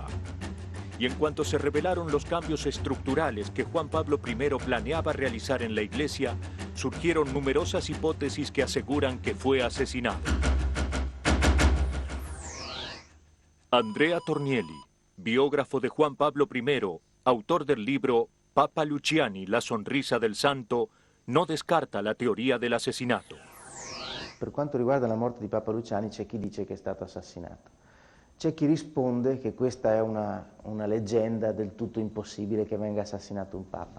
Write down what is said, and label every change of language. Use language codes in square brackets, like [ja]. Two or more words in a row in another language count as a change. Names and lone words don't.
[es] Y en cuanto se revelaron los cambios estructurales que Juan Pablo I planeaba realizar en la Iglesia, surgieron numerosas hipótesis que aseguran que fue asesinado. Andrea Tornielli, biógrafo de Juan Pablo I, autor del libro Papa Luciani, la sonrisa del santo, no descarta la teoria del asesinato. [it] Per quanto riguarda la morte di Papa Luciani c'è chi dice che è stato assassinato. C'è chi risponde che questa è una leggenda del tutto impossibile che venga assassinato un Papa.